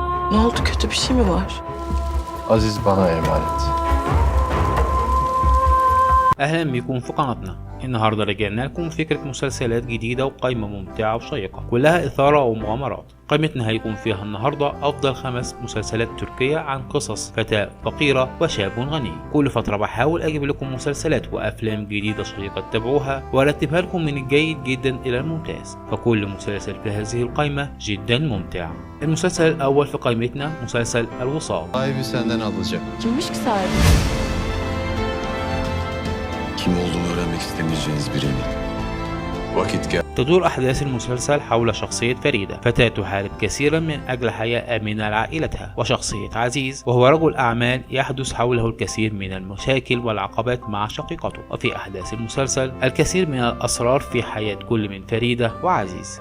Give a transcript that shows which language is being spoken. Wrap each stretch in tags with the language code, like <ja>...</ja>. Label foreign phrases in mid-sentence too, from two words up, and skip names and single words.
<tr>Ne oldu, kötü bir şey mi var? Aziz bana emanet.</tr> <ar>أهلا بكم في قناتنا. النهاردة رجعنا لكم فكرة مسلسلات جديدة وقائمة ممتعة وشيقة كلها إثارة ومغامرات. قائمتنا هيكون فيها النهاردة أفضل 5 مسلسلات تركية عن قصص فتاة فقيرة وشاب غني. كل فترة بحاول أجيب لكم مسلسلات وأفلام جديدة شيقة تتابعوها وأرتبها لكم من الجيد جدا إلى الممتاز، فكل مسلسل في هذه القائمة جدا ممتع. المسلسل الأول في قائمتنا مسلسل الوصال.</ar> <tr>Sahibi senden alacak. Kimmiş ki sahibi? Kim olduğunu öğrenmek istemeyeceğiniz birini. Vakit gel.</tr> <ar>تدور أحداث المسلسل حول شخصية فريدة، فتاة تحارب كثيرا من أجل حياة آمنة لعائلتها، وشخصية عزيز وهو رجل أعمال يحدث حوله الكثير من المشاكل والعقبات مع شقيقته. وفي أحداث المسلسل الكثير من الأسرار في حياة كل من فريدة وعزيز.</ar>